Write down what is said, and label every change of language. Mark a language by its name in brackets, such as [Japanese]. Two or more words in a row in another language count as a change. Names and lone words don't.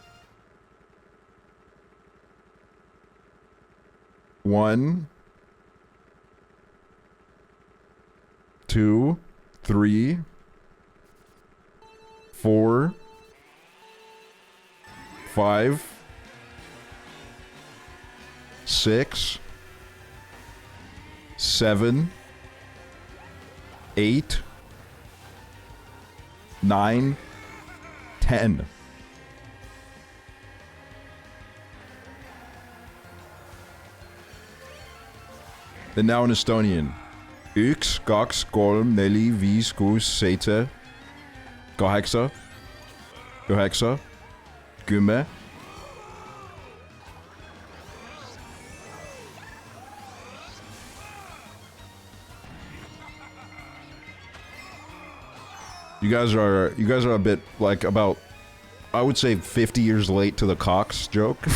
[English] 1, 2, 3, 4, 5, 6, 7, 8, 9, 10. And now in Estonian. [Estonian] Üks, kaks, kolm, neli, viis, kuus, seitse, kaheksa, üheksa, 10. [English] You guys are a bit, like, about, I would say 50 years late to the Cox joke.